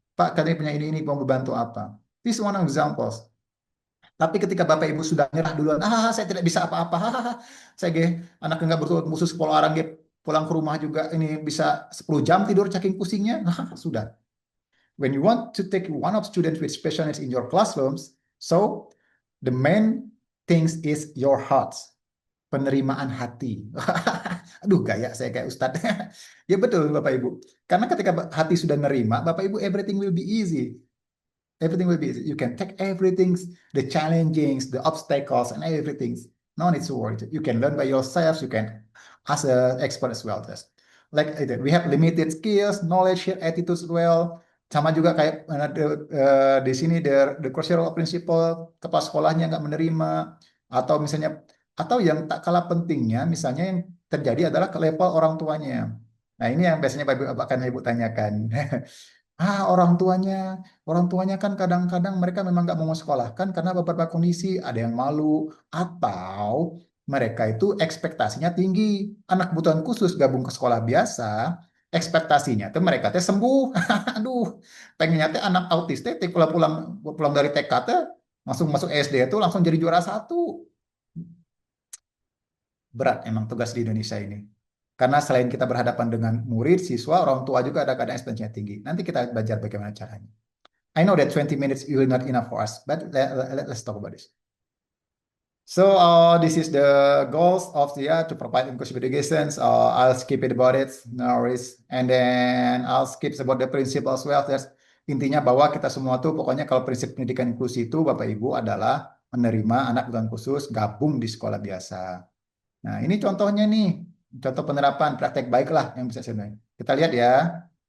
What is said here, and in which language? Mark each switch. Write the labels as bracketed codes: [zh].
[id] Pak, katanya punya ini mau membantu apa? [en] This is one of examples. [id] Tapi ketika Bapak Ibu sudah nyerah duluan, saya tidak bisa apa-apa, saya anaknya nggak bertutur khusus pola orang pulang ke rumah juga ini bisa 10 jam tidur saking pusingnya, sudah. [en] When you want to take one of students with special needs in your classrooms, so the main things is your heart, [id] penerimaan hati. Aduh, gaya saya kayak Ustadz. Ya betul Bapak Ibu. Karena ketika hati sudah nerima, Bapak Ibu, [en] everything will be easy. [id] Everything will be easy. [en] You can take everything, the challenges, the obstacles, and everything. No need to worry. You can learn by yourself. You can ask an expert as well. Like we have limited skills, knowledge, attitudes as well. [id] Sama juga kayak di sini [en] the crucial principle, [id] kepala sekolahnya nggak menerima, atau misalnya, atau yang tak kalah pentingnya, misalnya yang terjadi adalah ke level orang tuanya. Nah ini yang biasanya akan Ibu tanyakan. Orang tuanya kan kadang-kadang mereka memang nggak mau sekolahkan karena beberapa kondisi, ada yang malu, atau mereka itu ekspektasinya tinggi. Anak kebutuhan khusus gabung ke sekolah biasa, ekspektasinya tuh mereka teh sembuh. Aduh, pengennya teh anak autis teh pulang dari TK teh langsung masuk SD itu langsung jadi juara 1. Berat emang tugas di Indonesia ini. Karena selain kita berhadapan dengan murid, siswa, orang tua juga ada kadang ekspektasinya tinggi. Nanti kita belajar bagaimana caranya. [en] I know that 20 minutes will not enough for us, but let's talk about this. So this is the goals of the year to provide inclusive education. I'll skip it about it, no worries. And then I'll skip about the principle as well. [id] Intinya bahwa kita semua tuh pokoknya kalau prinsip pendidikan inklusi itu Bapak Ibu adalah menerima anak kebutuhan khusus gabung di sekolah biasa. Nah ini contohnya nih. Contoh penerapan praktek baiklah yang bisa saya. Kita lihat ya.